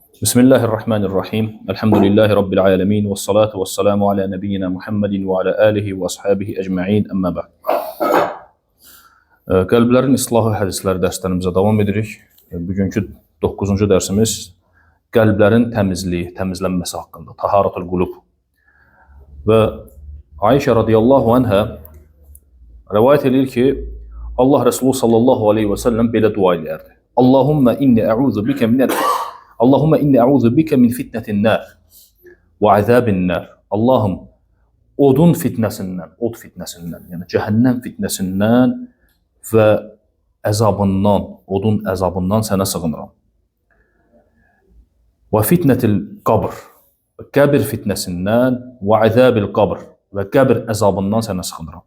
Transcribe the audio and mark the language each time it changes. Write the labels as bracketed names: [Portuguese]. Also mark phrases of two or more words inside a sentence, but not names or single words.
[Arabic] بسم الله الرحمن الرحيم الحمد لله رب العالمين والصلاة والسلام على نبينا محمد وعلى آله وأصحابه أجمعين. أما بعد. [Azerbaijani] Qəlblərin islahı hədisləri dərslərimizə davam edirik. Bugünkü 9-cu dərsimiz qəlblərin təmizliyi, təmizlənməsi haqqında. [Arabic] طهارة القلوب. [Azerbaijani] Və Ayşə [Arabic] رضي الله عنها [Azerbaijani] rəvayət edir ki, Allah Resulü [Arabic] صلى الله عليه وسلم [Azerbaijani] belə dua edərdi. [Arabic] اللهم إني أعوذ بك من فتنة النار وعذاب النار. [Azerbaijani] Allahım, odun fitnəsindən, od fitnəsindən, yəni cəhənnəm fitnəsindən və əzabından, odun əzabından sənə sığınıram. [Arabic] وفتنة القبر, [Azerbaijani] qəbir fitnəsindən və [Arabic] عذاب القبر [Azerbaijani] və qəbir əzabından sənə sığınıram.